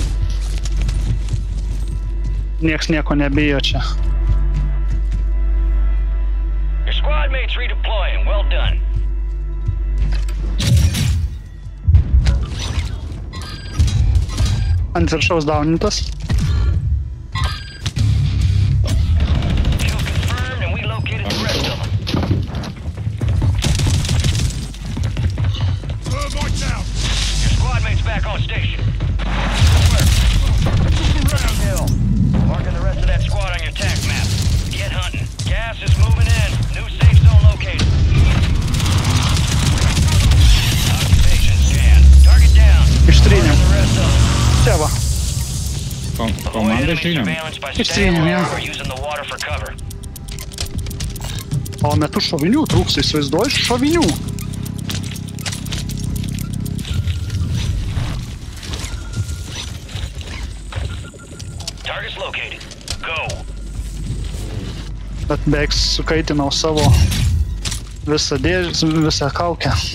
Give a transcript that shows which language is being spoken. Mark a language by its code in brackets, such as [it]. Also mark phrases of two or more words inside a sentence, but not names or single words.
[lt] Nieks nieko nebijo čia. Ant viršaus daunintas. [en] Back on station. Marking the rest of that squad on your tac map. Get hunting. Gas is moving in. New safe zone located. Occupation scan. Target down. [lt] Ištrynėm. Čia va. Komandą ištrynėm. Ištrynėm, jo. O metu šovinių trūks, įsivaizduoji, šovinių. Bet beveik sukaitinau savo visą kaukę.